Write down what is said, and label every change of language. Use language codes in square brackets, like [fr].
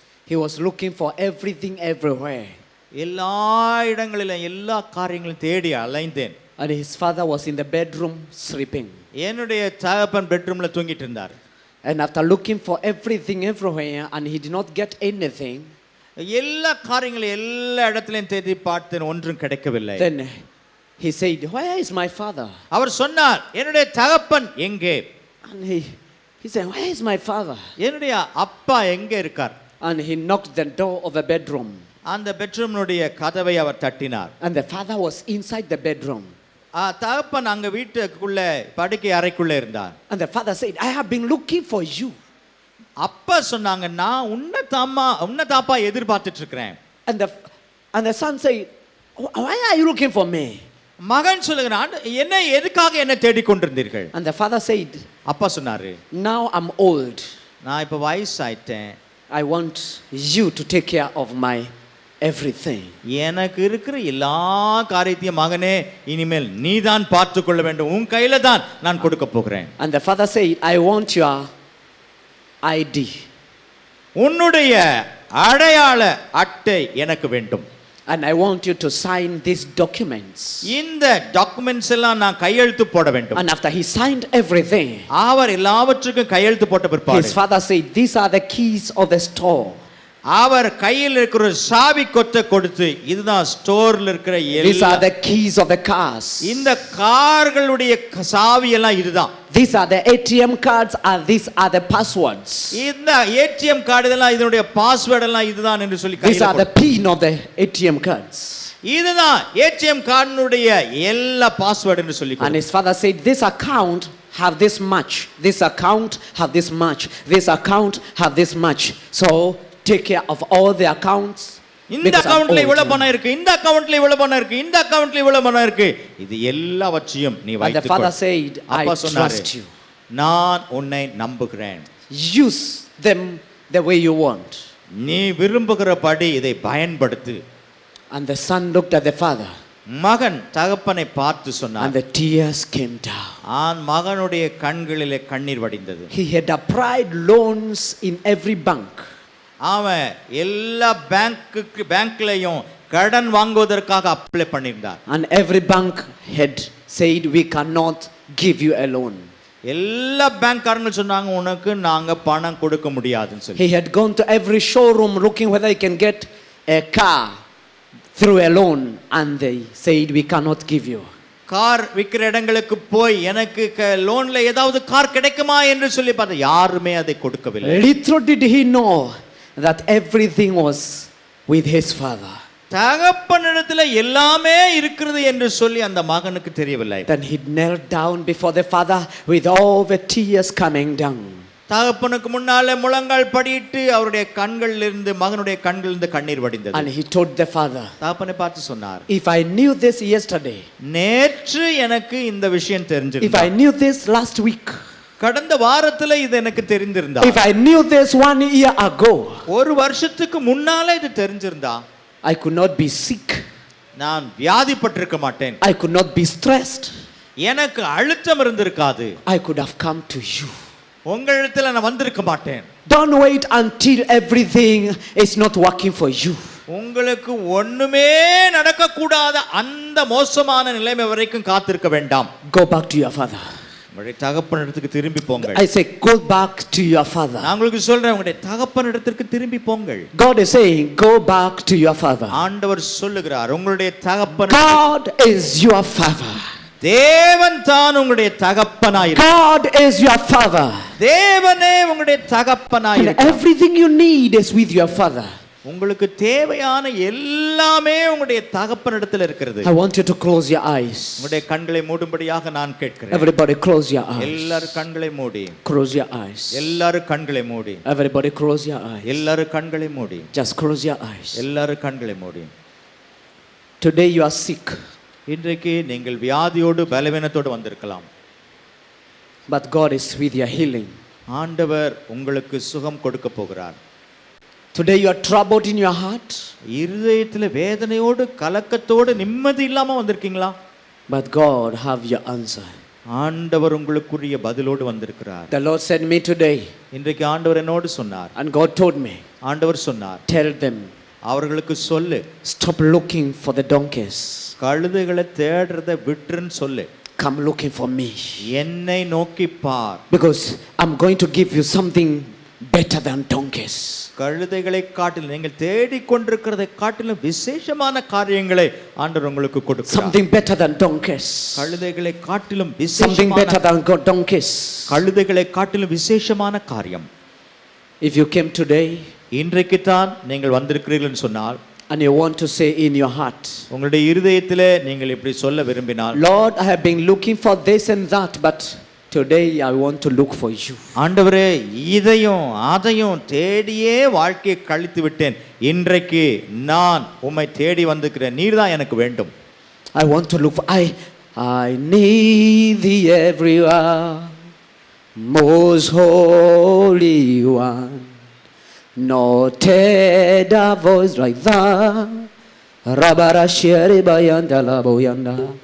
[en] He was looking for everything everywhere. [ta] எல்லா இடங்களிலும் எல்லா காரியங்களும் தேடி அலைந்தேன். [en] And his father was in the bedroom sleeping. [ta] என்னுடைய தகப்பன் பெட்ரூம்ல தூங்கிட்டு இருந்தார். [en] And after looking for everything everywhere and he did not get anything, [ta] எல்லா காரியங்களும் எல்லா இடத்திலும் தேடி பார்த்தேன், ஒன்றும் கிடைக்கவில்லை. [en] then he said, where is my father? [ta] அவர் சொன்னார், என்னுடைய தகப்பன் எங்கே? [en] And he said, where is my father? [ta] என்னுடைய அப்பா எங்கே இருக்கார்? [en] And he knocked the door of the bedroom. [ta] அந்த பெட்ரூம்னுடைய கதவை அவர் தட்டினார். [en] And the father was inside the bedroom. [ta] தகப்பன் அங்க வீட்டுக்குள்ள படுக்கை அறைக்குள்ள இருந்தார். [en] And the father said, I have been looking for you. [ta] அப்பா சொன்னாங்க, நான் உன்னை தாப்பா எதிர்பார்த்துட்டு இருக்கிறேன். [en] And the son said, why are you looking for me? [ta] மகன் சொல்லுகிறான், என்ன எதுக்காக என்ன தேடிக் கொண்டிருந்தீர்கள்? [en] And the father said, [ta] அப்பா சொன்னாரு, [en] now I'm old. [ta] நான் இப்ப வயசாயிட்டேன். [en] I want you to take care of my everything. [ta] எனக்கு இருக்கிற எல்லா காரியத்தையும் மகனே இனிமேல் நீதான் பார்த்து கொள்ள வேண்டும், உன் கையில தான் நான் கொடுக்க போகிறேன். [en] And the father said, I want your ID. [ta] உன்னுடைய அடையாள அட்டை எனக்கு வேண்டும். [en] And I want you to sign these documents. [ta] இந்த டாக்குமெண்ட்ஸ் எல்லாம் நான் கையெழுத்து போட வேண்டும். [en] And after he signed everything, [ta] அவர் எல்லாவற்றுக்கும் கையெழுத்து போட்ட பிற்பாடு [en] his father said, these are the keys of the store. [ta] அவர் கையில் இருக்கிற சாவி கொத்தை கொடுத்து, இதுதான் ஸ்டோர்ல இருக்கிற [en] These are the keys of the cars. [ta] இந்த கார்களுடைய சாவி எல்லாம் இதுதான். [en] These are the ATM cards and these are the passwords. [ta] இந்த ஏடிஎம் கார்டு எல்லாம் இதனுடைய பாஸ்வேர்ட் எல்லாம் இதுதான் என்று சொல்லி [en] These are the pin of the ATM cards. [ta] இதுதான் ஏடிஎம் கார்டுனுடைய எல்லா பாஸ்வேர்ட் என்று சொல்லி. [en] And his father said, this account have this much, this account have this much, this account have this much, so take care of all the accounts. [ta] இந்த அக்கவுண்ட்ல இவ்வளவு பணம் இருக்கு, இந்த அக்கவுண்ட்ல இவ்வளவு பணம் இருக்கு, இந்த அக்கவுண்ட்ல இவ்வளவு பணம் இருக்கு, இது எல்லாவற்றையும் நீ [en] And the [ta] வைத்துக்கொள். [en] father said, I trust you. [ta] நான் உன்னை நம்புகிறேன். [en] Use them the way you want. [ta] நீ விரும்புகிறபடி இதை பயன்படுத்து. [en] And the son looked at the father. [ta] மகன் தகப்பனை பார்த்து சொன்னான். [en] And the tears came down. [ta] மகனுடைய கண்களிலே கண்ணீர் வடிந்தது. [en] He had applied loans in every bank. [ta] அவன் எல்லா பேங்க்லயும் கடன் வாங்குவதற்காக அப்ளை பண்ணியிருந்தார். [en] And every bank had said, we cannot give you a loan. [ta] எல்லா பேங்க்காரங்க சொன்னாங்க, உனக்கு நாங்க பணம் கொடுக்க முடியாதுன்னு சொல்லி. [en] He had gone to every showroom looking whether he can get a car through a loan, and they said, we cannot give you. [ta] Car விக்கிற இடங்களுக்கு போய் எனக்கு லோன்ல ஏதாவது கார் கிடைக்குமா என்று சொல்லி பார்த்த, யாருமே அதை கொடுக்கவில்லை. [en] Little did he know that everything was with his father. [ta] தகப்பனிடத்துல எல்லாமே இருக்கிறது என்று சொல்லி அந்த மகனுக்கு தெரியவில்லை. [en] Then he knelt down before the father with all the tears coming down. [ta] தகப்பனுக்கு முன்னால முழங்கால் படியிட்டு அவருடைய கண்களில் இருந்து மகனுடைய கண்களில் இருந்து கண்ணீர் வடிந்தது. [en] And he told the father, [ta] தகப்பனை பார்த்து சொன்னார், [en] if I knew this yesterday, [ta] நேற்று எனக்கு இந்த விஷயம் [en] if [ta] தெரிஞ்சிருந்தா, [en] I knew this last week, [ta] கடந்த வாரத்துல இது எனக்கு தெரிந்திருந்தா, [en] if I knew this 1 year ago, [ta] ஒரு வருஷத்துக்கு முன்னால இது தெரிஞ்சிருந்தா, [en] I could not be sick, [ta] நான் வியாதிப்பட்டிருக்க மாட்டேன், [en] I could not be stressed, [ta] எனக்கு அழுத்தம் இருந்திருக்காது, [en] I could have come to you. [ta] உங்களிடத்துல நான் வந்திருக்க மாட்டேன். [en] Don't wait until everything is not working for you. [ta] உங்களுக்கு ஒண்ணுமே நடக்க கூடாத அந்த மோசமான நிலைமை வரைக்கும் காத்திருக்க வேண்டாம். [en] Go back to your father. [ta] உங்களுடைய தகப்பனிடத்துக்கு திரும்பி போங்கள். [en] I say, go back to your father. [ta] நான் உங்களுக்கு சொல்றேன், உங்களுடைய தகப்பனிடத்திற்கு திரும்பி போங்கள். [en] God is saying, go back to your father. [ta] ஆண்டவர் சொல்லுகிறார், உங்களுடைய தகப்பன். [en] God is your father. [ta] தேவன் தான் உங்களுடைய தகப்பனாயிருக்கிறார். [en] God is your father. [ta] தேவனே உங்களுடைய [en] And [ta] தகப்பனாயிருக்கிறார். [en] everything you need is with your father. [ta] உங்களுக்கு தேவையான எல்லாமே உங்களுடைய தகப்பனிடத்தில் இருக்கிறது. [en] I want you to close your eyes. [ta] உங்களுடைய கண்களை மூடும்படியாக நான் கேட்கிறேன். [en] Everybody close your eyes. [ta] எல்லாரும் கண்களை மூடி. [en] Close your eyes. [ta] எல்லாரும் கண்களை மூடி. [en] Everybody close your eyes. [ta] எல்லாரும் கண்களை மூடி. [en] Just close your eyes. [ta] எல்லாரும் கண்களை மூடி. [en] Today you are sick. [ta] இன்றைக்கு நீங்கள் வியாதியோடு பலவீனத்தோடு வந்திருக்கலாம். [en] But God is with your healing. [ta] ஆண்டவர் உங்களுக்கு சுகம் கொடுக்க போகிறார். [en] Today you are troubled in your heart. [ta] இருதயத்தில் வேதனையோடு கலக்கத்தோடு நிம்மதி இல்லாம வந்திருக்கீங்களா? [en] But God have your answer. [ta] ஆண்டவர் உங்களுக்குரிய பதிலோடு வந்திருக்கிறார். [en] The Lord sent me today. [ta] இன்றைக்கு ஆண்டவர் என்னோடு சொன்னார். [en] And God told me. [ta] ஆண்டவர் சொன்னார், [en] Tell them. [ta] அவர்களுக்கு சொல்லு, [en] Stop looking for the donkeys. [ta] கழுதைகளை தேடுறதை விட்டுருன்னு சொல்லு. [en] Come looking for me. [ta] என்னை நோக்கி பார். [en] Because I'm going to give you something better than donkeys. [ta] கழுதைகளை காட்டிலும் நீங்கள் தேடிக்கொண்டிருக்கிறதை காட்டிலும் விசேஷமான காரியங்களை ஆண்டவர் உங்களுக்கு கொடுக்கிறார். [en] Something better than donkeys. [ta] கழுதைகளை காட்டிலும் [en] Something better [ta] விசேஷமான [en] than donkeys. [ta] கழுதைகளை காட்டிலும் விசேஷமான காரியம். [en] If you came today [ta] இன்றைக்கு தான் நீங்கள் வந்திருக்கிறீர்கள் சொன்னால், [en] and you want to say in your heart, [ta] உங்களுடைய இருதயத்திலே நீங்கள் இப்படி சொல்ல விரும்பினால், [en] Lord, I have been looking for this and that, but today I want to look for you. [ta] ஆண்டவரே இதையும் அதையும் தேடியே வாழ்க்கையை கழித்து விட்டேன், இன்றைக்கு நான் உம்மை தேடி வந்திருக்கிறேன், நீர் தான் எனக்கு வேண்டும். [en] I want to look for, I need thee everywhere, most holy one. Not a voice like that. Rabara shere bayanda la boyanda.